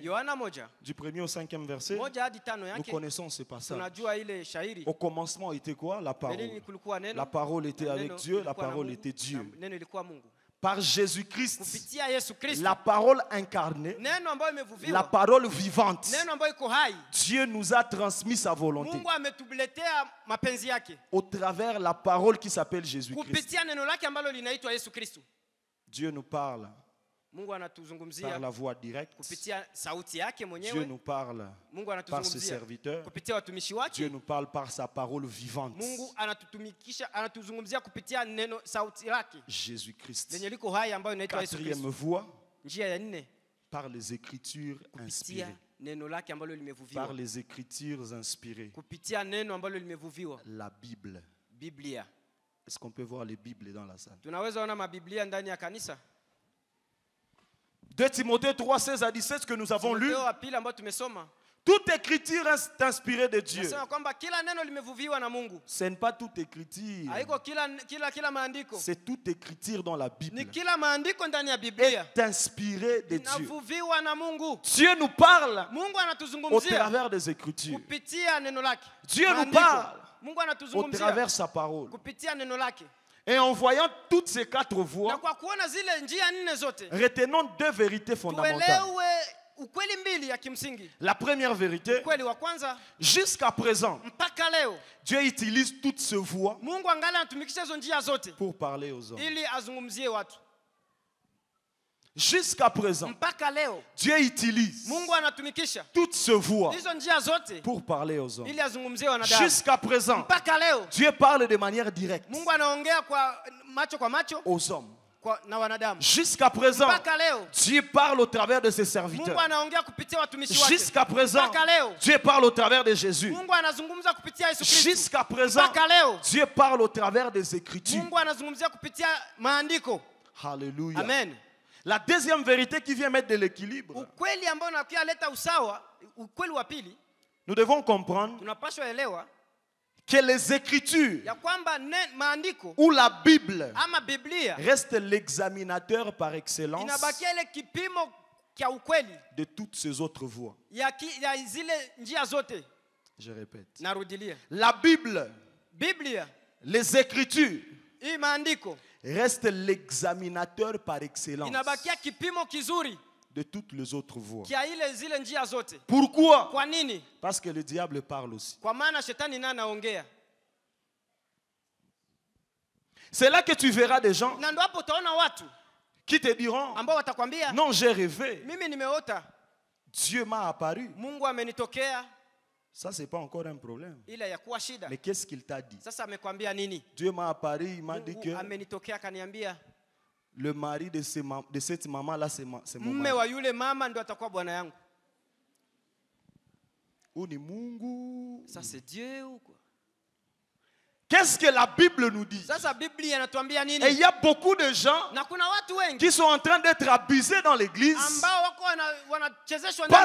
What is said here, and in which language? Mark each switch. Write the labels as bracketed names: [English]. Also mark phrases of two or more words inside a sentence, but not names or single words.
[Swahili] Yohana 1 [French] du 1er au 5e verset, [Swahili] 1 hadi 5 [French] nous [Swahili] yake [French] connaissons ce passage. [Swahili] tunajua ile shairi. [French] Au commencement était quoi? La parole. [Swahili] Mbeleni kulikuwa neno. [French] La parole était [Swahili] na [French] avec [Swahili] neno [French] Dieu, la [Swahili] ilikuwa na [French] parole [Swahili] Mungu, [French] était Dieu. [Swahili] na neno ilikuwa Mungu. [French] Par Jésus-Christ, [Swahili] Kupitia Yesu Kristo, [French] la parole incarnée, [Swahili] neno ambayo [French] la [Swahili] imevuviwa, [French] parole vivante, [Swahili] neno ambayo iko hai, [French] Dieu nous a transmis sa volonté [Swahili] Mungu ametuletea mapenzi yake [French] au travers la parole qui s'appelle Jésus-Christ. [Swahili] kupitia neno lake ambalo linaitwa Yesu Kristo. [French] Dieu nous parle [Swahili] Mungu [French] par [Swahili] anatuzungumzia [French] la voix directe. [Swahili] kupitia sauti yake [French] Dieu [Swahili] mwenyewe. [French] nous parle [Swahili] Mungu [French] par ses [Swahili] anatuzungumzia [French] serviteurs. [Swahili] kupitia watumishi [French] Dieu [Swahili] wake. [French] nous parle par sa parole vivante. [Swahili] Mungu anatutumikisha, anatuzungumzia kupitia neno sauti lake [French] Jésus-Christ. [Swahili] lenye liko hai ambayo inaitwa Yesu [French] Quatrième [Swahili] Kristo. [French] voie, [Swahili] Njia ya nne, [French] par les Écritures [Swahili] kupitia [French] inspirées. [Swahili] neno lake ambalo [French] Par [Swahili] limevuviwa, [French] les Écritures inspirées. [Swahili] kupitia neno ambalo limevuviwa, [French] La Bible. [Swahili] Biblia. [French] Est-ce qu'on peut voir les Bibles dans la salle? [Swahili] Tunaweza ona mabiblia ndani ya kanisa. [French] 2 Timothée 3, 16 à 17 que nous avons lu. [Swahili] Timotheo wa pili ambao tumesoma [French] Toute écriture est inspirée de Dieu. [Swahili] nasema kwamba kila neno limevuviwa na Mungu. [French] Ce n'est pas toute écriture. [Swahili] Haiko kila maandiko, [French] C'est toute écriture dans la Bible. [Swahili] ni kila maandiko ndani ya Biblia [French] Est inspirée de Dieu. [Swahili] inavuviwa na Mungu. [French] Dieu nous parle [Swahili] Mungu [French] au [Swahili] anatuzungumzia [French] travers des Écritures. [Swahili] kupitia neno lake. [French] Dieu nous [Swahili] Maandiko. [French] parle [Swahili] Mungu [French] au [Swahili] anatuzungumzia [French] travers sa parole. [Swahili] kupitia neno lake. [French] Et en voyant toutes ces quatre [Swahili] Na [French] voies, [Swahili] kwa kuona zile njia nne zote, [French] retenons deux vérités fondamentales. [Swahili] tuelewe ukweli mbili ya kimsingi. [French] La première vérité, [Swahili] Ukweli wa kwanza, [French] jusqu'à présent, [Swahili] mpaka leo [French] Dieu utilise toutes ces voies [Swahili] Mungu angali anatumikisha hizo njia zote [French] pour parler aux hommes. [Swahili] ili azungumzie watu. [French] Jusqu'à présent, [Swahili] Mpaka leo [French] Dieu utilise [Swahili] Mungu anatumikisha [French] toutes ces voies [Swahili] hizo njia zote [French] pour parler aux hommes. [Swahili] ili azungumzie wanadamu. [French] Jusqu'à présent, [Swahili] Mpaka leo [French] Dieu parle de manière directe [Swahili] Mungu anaongea kwa macho [French] aux hommes. [Swahili] na wanadamu. [French] Jusqu'à présent, [Swahili] Mpaka leo [French] Dieu parle au travers de ses [Swahili] Mungu [French] serviteurs. [Swahili] anaongea kupitia watumishi wake. [French] Jusqu'à présent, [Swahili] Mpaka leo [French] Dieu parle au travers de Jésus. [Swahili] Mungu anazungumza kupitia Yesu Kristo. [French] Jusqu'à présent, [Swahili] Mpaka leo [French] Dieu parle au travers des Écritures. [Swahili] Mungu anazungumzia kupitia maandiko. [French] Alléluia. Amen. La deuxième vérité qui vient mettre de l'équilibre, [Swahili] Ukweli ambao unakuja leta usawa, ukweli wa pili, [French] nous devons comprendre [Swahili] tunapaswa elewa [French] que les Écritures [Swahili] ya kwamba maandiko [French] ou la Bible [Swahili] ama Biblia [French] reste l'examinateur par excellence [Swahili] inabakia ile kipimo kia ukweli [French] de toutes ces autres voies. [Swahili] ya zile njia zote. [French] Je répète. [Swahili] Narudilia, [French] La Bible, [Swahili] Biblia [French] les Écritures [Swahili] hii maandiko [French] reste l'examinateur par excellence [Swahili] inabakia kipimo kizuri [French] de toutes les autres voies. [Swahili] kia zile njia zote. [French] Pourquoi? [Swahili] Kwa nini? [French] Parce que le diable parle aussi. [Swahili] Kwa maana shetani naye anaongea. [French] C'est là que tu verras des gens [Swahili] Na ndo hapo utaona watu [French] qui te diront, [Swahili] ambao watakwambia [French] non, j'ai rêvé, [Swahili] mimi nimeota, [French] Dieu m'a apparu. [Swahili] Mungu amenitokea. [French] Ça, c'est pas encore un problème. [Swahili] Ile ya kuwa shida. [French] Mais qu'est-ce qu'il t'a dit? [Swahili] Sasa amekwambia nini? [French] Dieu m'a apparu, il m'a dit que [Swahili] Mungu amenitokea akaniambia [French] le mari de cette maman-là, c'est mon [Swahili] mme [French] mari. [Swahili] wa yule mama ndio atakuwa bwana yangu. Ou ni Mungu. [French] Ça c'est Dieu ou quoi? Qu'est-ce que la Bible nous dit? [Swahili] Sasa Biblia inatuambia nini? [French] Et il y a beaucoup de gens [Swahili] Na kuna watu wengi [French] qui sont en train d'être abusés dans l'église [Swahili] ambao wako wanachezeshwa ndani ya